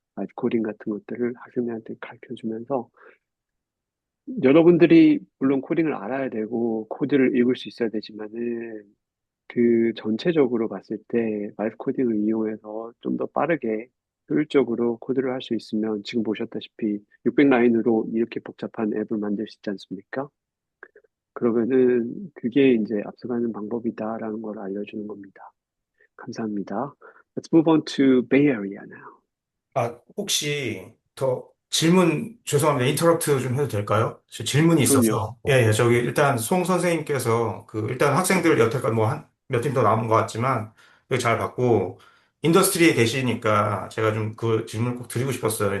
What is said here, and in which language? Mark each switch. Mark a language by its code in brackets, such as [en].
[ko] 라이프 코딩 같은 것들을 학생들한테 가르쳐 주면서 여러분들이 물론 코딩을 알아야 되고 코드를 읽을 수 있어야 되지만은 그 전체적으로 봤을 때 라이프 코딩을 이용해서 좀 더 빠르게 효율적으로 코드를 할 수 있으면 지금 보셨다시피 600라인으로 이렇게 복잡한 앱을 만들 수 있지 않습니까? 그러면은 그게 이제 앞서가는 방법이다라는 걸 알려주는 겁니다. 감사합니다. [en] Let's move on to Bay Area now. [ko] 혹시 더 질문, 죄송합니다. 인터럽트 좀 해도 될까요? 저 질문이 그럼요. 있어서. 예, 예, 저기 일단 송 선생님께서 일단 학생들 여태까지 뭐 몇 팀 더 남은 것 같지만 여기 잘 봤고 인더스트리에 계시니까 제가 좀 그 질문을 꼭 드리고 싶었어요.